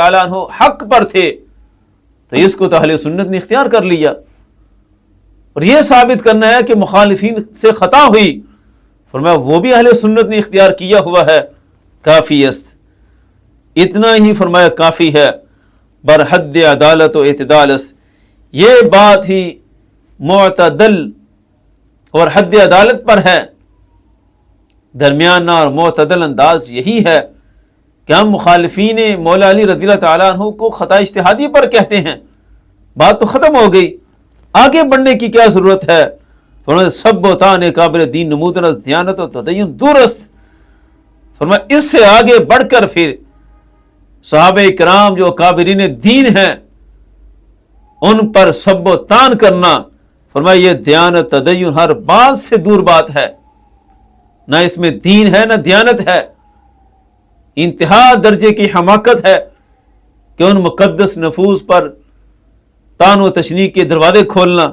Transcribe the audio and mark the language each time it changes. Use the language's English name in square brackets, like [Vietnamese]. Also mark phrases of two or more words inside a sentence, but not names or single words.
[Urdu] تعالیٰ عنہ حق پر تھے، تو اس کو تو اہل سنت نے اختیار کر لیا، اور یہ ثابت کرنا ہے کہ مخالفین سے خطا ہوئی، فرمایا وہ بھی اہل سنت نے اختیار کیا ہوا ہے، [Persian] کافی است، [Urdu] اتنا ہی فرمایا کافی ہے، [Persian] برحد عدالت و اعتدال است، [Urdu] یہ بات ہی معتدل اور حد عدالت پر ہے، درمیانہ اور معتدل انداز یہی ہے کہ ہم مخالفین مولا علی رضی اللہ تعالیٰ عنہ کو خطا اجتہادی پر کہتے ہیں، بات تو ختم ہو گئی، آگے بڑھنے کی کیا ضرورت ہے؟ [Persian] فرمایا سب و طعن کابر دین نمودن از دیانت و تدین دور است۔ [Urdu] فرمایا اس سے آگے بڑھ کر پھر صحابہ کرام جو کابرین دین ہیں ان پر سب و طعن کرنا، فرمایا یہ دیانت تدین ہر بات سے دور بات ہے، نہ اس میں دین ہے نہ دیانت ہے، انتہا درجے کی حماقت ہے کہ ان مقدس نفوس پر طعن و تشنیع کے دروازے کھولنا۔